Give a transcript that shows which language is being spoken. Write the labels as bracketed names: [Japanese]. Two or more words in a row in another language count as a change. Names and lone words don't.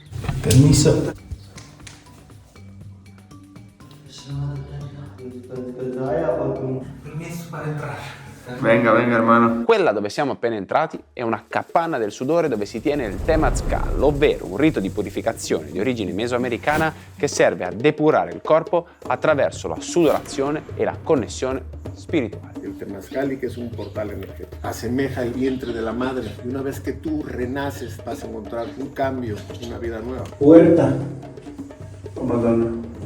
[Italian] Permesso. Permesso per entrare. [Spanish] Venga, venga, hermano. [Italian] Quella dove siamo appena entrati è una capanna del sudore dove si tiene il Temazcal, ovvero un rito di purificazione di origine mesoamericana che serve a depurare il corpo attraverso la sudorazione e la connessione spirituale. [Spanish] El temazcal, que es un portal energético, asemeja el vientre de la madre. Y una vez que tú renaces, vas a encontrar un cambio, una vida nueva. Puerta. [Italian] Oh, Madonna.